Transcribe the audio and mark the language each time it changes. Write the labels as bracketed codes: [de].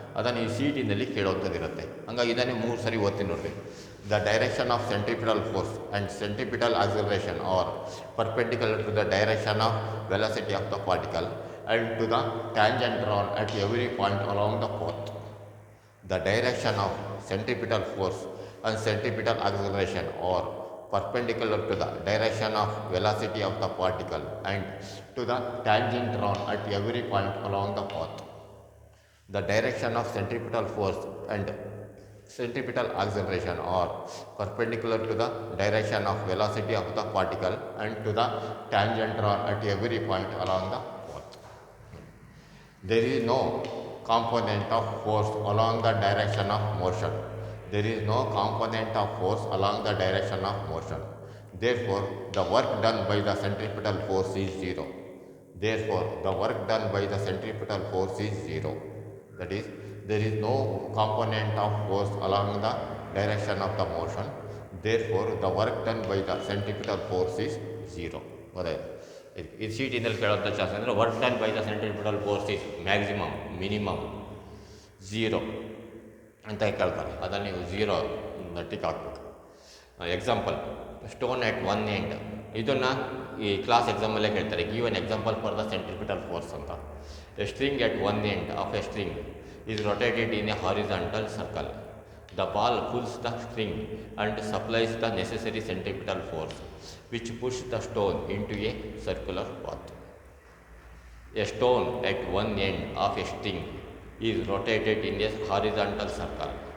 [kn] ಅದನ್ನು ಈ C E ಟಿನಲ್ಲಿ ಕೇಳೋಂಥದ್ದಿರುತ್ತೆ. ಹಂಗಾಗಿ ಇದನ್ನೇ 3 ಸರಿ ಓದ್ತೀನಿ ನೋಡಿರಿ. [en] The direction of centripetal force and centripetal acceleration are perpendicular to the direction of velocity of the particle and to the tangent drawn at every point along the path. The direction of centripetal force and centripetal acceleration are perpendicular to the direction of velocity of the particle and to the tangent drawn at every point along the path. The direction of centripetal force and centripetal acceleration are perpendicular to the direction of velocity of the particle and to the tangent drawn at every point along the path. There is no component of force along the direction of motion. There is no component of force along the direction of motion. Therefore, the work done by the centripetal force is zero. Therefore, the work done by the centripetal force is zero. That is, there is no component of force along the direction of the motion. Therefore, the work done by the centripetal force is zero. [kn] ಇದು ಸೀಟಿನಲ್ಲಿ ಕೇಳೋಂಥ chance ಅಂದರೆ [en] work done by the centripetal force is maximum, minimum, zero [kn] ಅಂತ ಕೇಳ್ತಾರೆ. ಅದನ್ನು ನೀವು zero tick ಹಾಕ್ಬೇಕು. Example, [en] Stone at one end. [kn] ಇದನ್ನು ಈ class ಎಕ್ಸಾಮಲ್ಲೇ ಕೇಳ್ತಾರೆ. [en] give an example for the centripetal force [kn] ಅಂತ. [en] A string at one end of a string is rotated in a horizontal circle. The ball pulls the string and supplies the necessary centripetal force, which pushes the stone into a circular path. A stone at one end of a string is rotated in a horizontal circle.